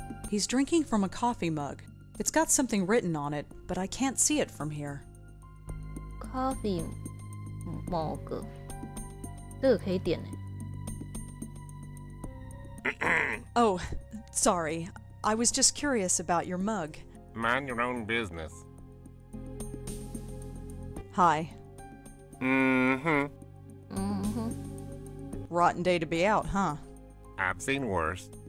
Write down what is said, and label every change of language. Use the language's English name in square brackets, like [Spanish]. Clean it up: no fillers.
[English] He's drinking from a coffee mug. It's got something written on it, but I can't see it from here. [Chinese] Coffee mug， 这个可以点呢。 [English] Oh, sorry. I was just curious about your mug. Mind your own business. Hi. Mm-hmm. Rotten day to be out, huh? I've seen worse.